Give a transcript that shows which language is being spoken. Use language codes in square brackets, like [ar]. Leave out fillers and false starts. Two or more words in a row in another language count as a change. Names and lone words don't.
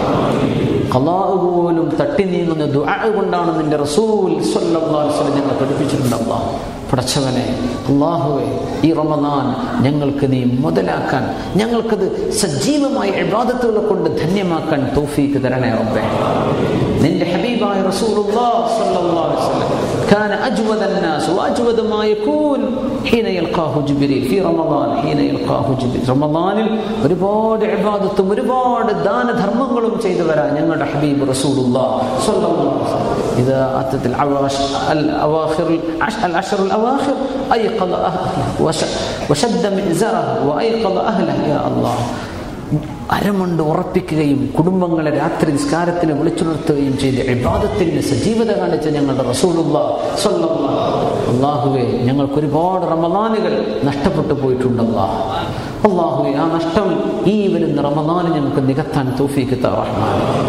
[ml] ഖളാഅ് പോലും തട്ടി നീങ്ങുന്ന ദുആ കൊണ്ടാണ് നിന്റെ റസൂൽ [ar] صلى الله عليه وسلم [ml] ഞങ്ങളെ പഠിപ്പിച്ചിട്ടുണ്ട് അല്ലാഹ്. പടച്ചവനെ, അല്ലാഹുവേ, ഈ റമളാൻ ഞങ്ങൾക്ക് നീ മുതലാക്കാൻ, ഞങ്ങൾക്കത് സജീവമായ ഇബാദത്തുകളെ കൊണ്ട് ധന്യമാക്കാൻ തൗഫീഖ് തരണേ റബ്ബേ. നിന്റെ ഹബീബായ [ar] رسول الله صلى الله عليه وسلم كان أجود الناس وأجود ما يكون حين يلقاه جبريل في رمضان حين يلقاه جبريل. [ml] റമളാനിൽ ഒരുപാട് ഇബാദത്തും ഒരുപാട് ദാനധർമ്മങ്ങളും ചെയ്തവരാണ് ഞങ്ങളുടെ ഹബീബ് [ar] رسول الله صلى الله عليه وسلم. إذا أتت العشر الأواخر أيقظ أهله وشد مئزره وأيقظ أهله. يا الله, [ml] അരമുണ്ട് ഉറപ്പിക്കുകയും കുടുംബങ്ങളെ രാത്രി നിസ്കാരത്തിന് വിളിച്ചുണർത്തുകയും ചെയ്ത് ഇബാദത്തിന് സജീവത കാണിച്ച ഞങ്ങളുടെ [ar] رسول الله صلى الله عليه وسلم. [ml] അല്ലാഹുവേ, ഞങ്ങൾക്ക് ഒരുപാട് റമളാനുകൾ നഷ്ടപ്പെട്ടു പോയിട്ടുണ്ടല്ലാ. അല്ലാഹുവേ, ആ നഷ്ടം ഈ വരുന്ന റമളാനിൽ ഞങ്ങൾക്ക് നികത്താൻ തൗഫീഖ് താ റഹ്മാൻ.